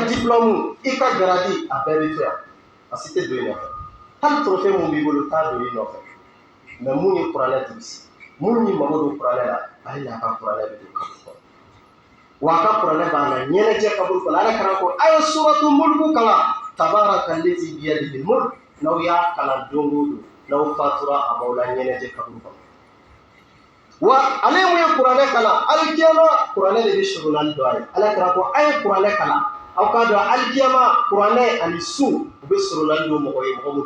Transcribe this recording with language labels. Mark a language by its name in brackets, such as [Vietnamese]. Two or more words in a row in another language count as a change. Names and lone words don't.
[Bambara] diplôme i ka grade a bɛɛ bɛ to yan a si tɛ don i nɔfɛ hali trophée mun b'i bolo t'a don i nɔfɛ mais mun ye kuranɛ durusi mun y'i mago don kuranɛ la ale n'a ka kuranɛ bɛ don kaburu kɔnɔ wa a ka kuranɛ b'a la ɲɛnajɛ kaburu kɔnɔ ala kana ko a ye suratu mulku kalan [Arabic] تبارك الذي بيده الملك [Bambara] n'aw y'a kalan don o don n'aw fatura a b'aw la ɲɛnajɛ kaburu kɔnɔ wa ale mun ye kuranɛ kalan alikiyama kuranɛ de bɛ surunali don a ye ala kana ko a ye kuranɛ kalan aw k'a dɔn alikiyama kuranɛ ani su u bɛ surunali don mɔgɔ ye mɔgɔ min